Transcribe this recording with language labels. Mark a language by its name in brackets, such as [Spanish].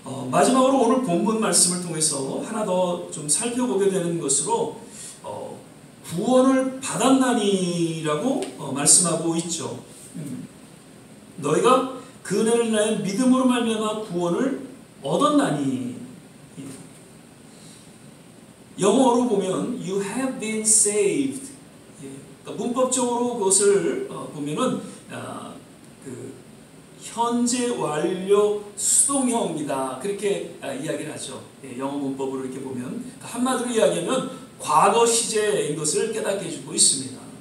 [Korean] 마지막으로 오늘 본문 말씀을 통해서 하나 더 좀 살펴보게 되는 것으로 구원을 받았나니라고 말씀하고 있죠. 너희가 그 은혜를 인하여 믿음으로 말미암아 구원을 얻었나니. 영어로 보면 [English] you have been saved. [Korean] 그러니까 문법적으로 그것을 보면은 그 현재 완료 수동형이다 그렇게 이야기를 하죠. 영어 문법으로 이렇게 보면 한마디로 이야기하면 과거 시제인 것을 깨닫게 해주고 있습니다.